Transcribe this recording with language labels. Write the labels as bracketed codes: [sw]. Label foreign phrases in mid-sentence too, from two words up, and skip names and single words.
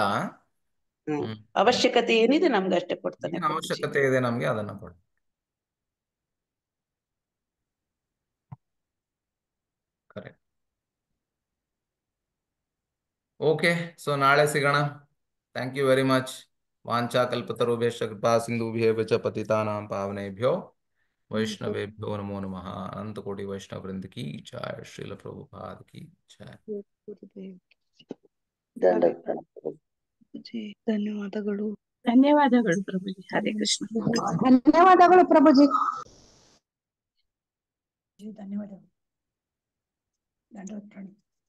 [kn] ಅವಶ್ಯಕತೆ ಏನಿದೆ ನಮ್ಗೆ ಅಷ್ಟೇ ಕೊಡ್ತಾನೆ ಏನ್ ಪ್ರಭುಜಿ. ಅವಶ್ಯಕತೆ ಇದೆ ನಮ್ಗೆ ಅದನ್ನ ಕೊಡ. ಕರೆಕ್ಟ್. [en] OK, so [kn] ನಾಳೆ ಸಿಗೋಣ. [en] thank you very much. [sa] ವಾಂಛಾ ಕಲ್ಪತರುಭ್ಯಶ್ಚ ಕೃಪಾ ಸಿಂಧುಭ್ಯೇವ ಚ ಪತಿತಾನಾಂ ಪಾವನೇಭ್ಯೋ ವೈಷ್ಣವೇಭ್ಯೋ ನಮೋ ನಮಃ. [hi] अनंत कोटि वैष्णव वृंद की जय. श्रील प्रभुपाद की जय. [kn] ಧನ್ಯವಾದಗಳು. ಧನ್ಯವಾದಗಳು ಪ್ರಭುಜಿ. ಹರೇ ಕೃಷ್ಣ. ಧನ್ಯವಾದಗಳು ಪ್ರಭುಜಿ. ಧನ್ಯವಾದಗಳು. ದಂಡವತ್ ಪ್ರಣಾಮ.